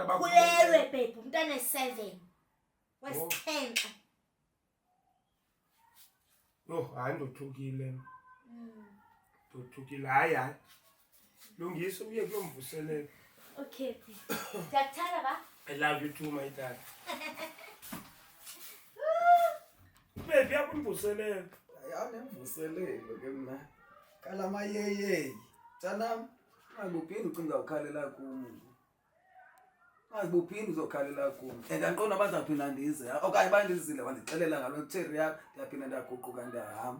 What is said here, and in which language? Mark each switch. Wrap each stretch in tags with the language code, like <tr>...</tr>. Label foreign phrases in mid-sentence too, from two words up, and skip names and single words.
<xh>abakhulelwe baby umntana 7. Wesixhenxe. Hayi ndothukile. Ndothukile hayi. Lungisa uye kulomvuselelo. Okay. Ndiyakuthanda ba?</xh> <en>I love you too my dad.</en> <xh>Baby yakumvuselelo. Ayanemvuselelo ke mna. Kalama yeye. Tsanam, akuphindi ucinga ukhalela kum. Akuphindi uzokhalela kum. Andaqonda bazaphinda ndize. Okanye bandizile wandixelela ngalo cherry yakho ndiyaphinda ndiyaguquka ndiyahamba.</xh>